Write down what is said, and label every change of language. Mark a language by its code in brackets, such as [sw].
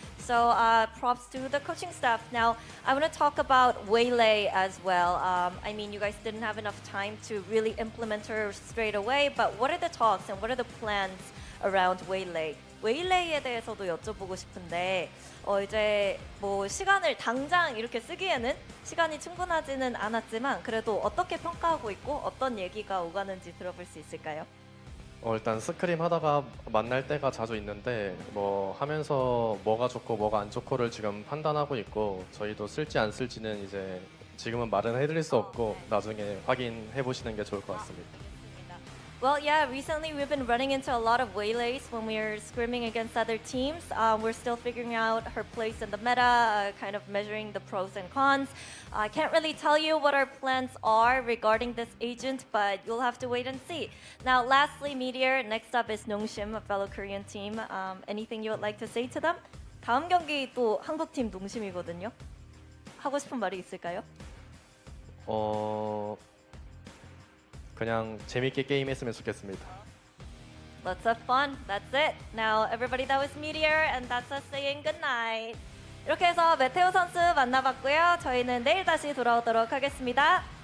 [en] So props to the coaching staff. Now, I want to talk about Waylay as well. I mean, you guys didn't have enough time to really implement her straight away, but what are the talks and what are the plans around Waylay? [ko] 웨일레이에 대해서도 여쭤보고 싶은데 이제 뭐 시간을 당장 이렇게 쓰기에는 시간이 충분하지는 않았지만 그래도 어떻게 평가하고 있고 어떤 얘기가 오가는지 들어볼 수 있을까요? 일단 스크림 하다가 만날 때가 자주 있는데 뭐 하면서 뭐가 좋고 뭐가 안 좋고를 지금 판단하고 있고, 저희도 쓸지 안 쓸지는 이제 지금은 말은 해드릴 수 없고 나중에 확인해 보시는 게 좋을 것 같습니다. [en] Well, yeah, recently we've been running into a lot of waylays when we're scrimming against other teams. We're still figuring out her place in the meta, kind of measuring the pros and cons. I can't really tell you what our plans are regarding this agent, but you'll have to wait and see. Now, lastly, Meteor, next up is 농심, a fellow Korean team. Anything you would like to say to them? [ko] 다음 경기 또 한국팀 농심이거든요. 하고 싶은 말이 있을까요? 그냥 재밌게 게임했으면 좋겠습니다. [en] Let's have fun. That's it. Now, everybody, that was Meteor, and that's us saying good night. [ko] 이렇게 해서 메테오 선수 만나봤고요. 저희는 내일 다시 돌아오도록 하겠습니다.